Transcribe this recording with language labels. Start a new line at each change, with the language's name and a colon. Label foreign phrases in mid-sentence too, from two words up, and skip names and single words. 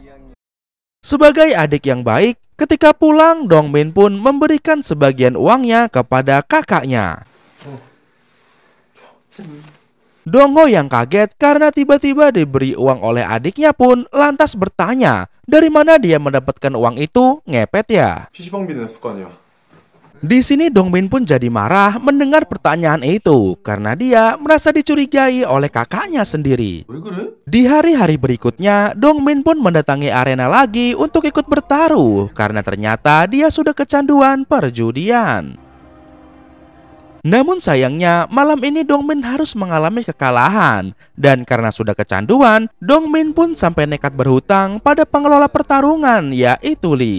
Indonesian: Sebagai adik yang baik, ketika pulang Dongmin pun memberikan sebagian uangnya kepada kakaknya. Dong Ho yang kaget karena tiba-tiba diberi uang oleh adiknya pun lantas bertanya, dari mana dia mendapatkan uang itu, ngepet ya?
Korean: PC방비 냈을 거 아니야.
Indonesian: Di sini Dongmin pun jadi marah mendengar pertanyaan itu karena dia merasa dicurigai oleh kakaknya sendiri.
Korean: 왜 그래?
Indonesian: Di hari-hari berikutnya, Dongmin pun mendatangi arena lagi untuk ikut bertaruh karena ternyata dia sudah kecanduan perjudian. Namun sayangnya malam ini Dongmin harus mengalami kekalahan. Dan karena sudah kecanduan, Dongmin pun sampai nekat berhutang pada pengelola pertarungan, yaitu Lee.